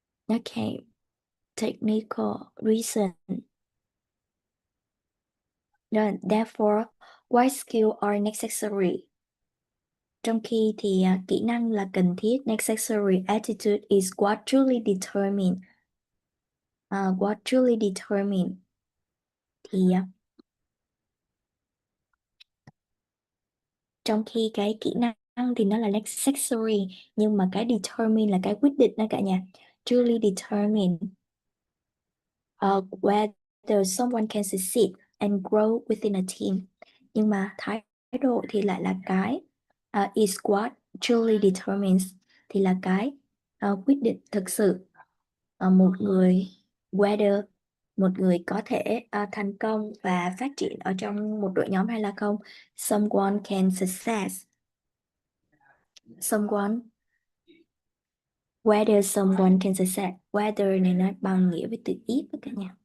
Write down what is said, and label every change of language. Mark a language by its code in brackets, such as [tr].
[en] Okay, technical reason. Therefore, why skills are necessary? [vi] Trong khi thì kỹ năng là cần thiết, [en] necessary attitude is what truly determine. What truly determine [vi] thì trong khi cái kỹ năng thì nó là necessary, nhưng mà cái determine là cái quyết định đó cả nhà. [en] Truly determine whether someone can succeed and grow within a team. [vi] Nhưng mà thái độ thì lại là cái [en] is what truly determines, [vi] thì là cái quyết định thực sự một người whether một người có thể thành công và phát triển ở trong một đội nhóm hay là không. [en] Someone can success. Someone, whether someone can success. [vi] Whether này nó bằng nghĩa với từ if đó cả nhà.